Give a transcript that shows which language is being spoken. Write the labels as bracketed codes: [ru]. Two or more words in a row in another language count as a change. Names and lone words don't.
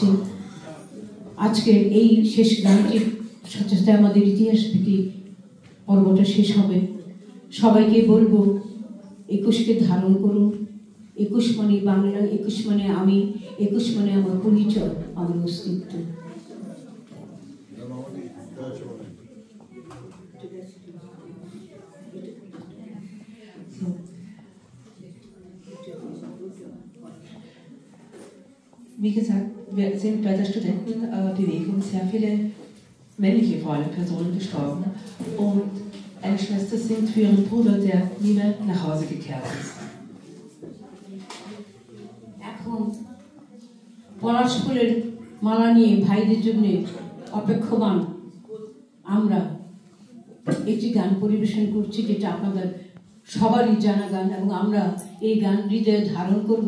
[bn] আজকের এই শেষ গানটির সাথে সাথে আমাদের ইতিহাস ভিত্তিক পর্বটা শেষ হবে। সবাইকে বলবো 21কে ধারণ করুন। 21 মানে বাংলা, 21 মানে আমি, 21 মানে আমার পরিচয়, আমার অস্তিত্ব। [de] Wie gesagt, wir sind bei der Studentenbewegung sehr viele männliche vor allem Personen gestorben und eine Schwester singt für ihren Bruder, der nie mehr nach Hause gekehrt ist. [bn] এখন পলাশ ফুলের মালা নিয়ে ভাইদের জন্য অপেক্ষমান আমরা একটি গান পরিবেশন করছি, যেটা আপনাদের সবারই জানা গান, এবং আমরা এই গান হৃদয়ে ধারণ করব।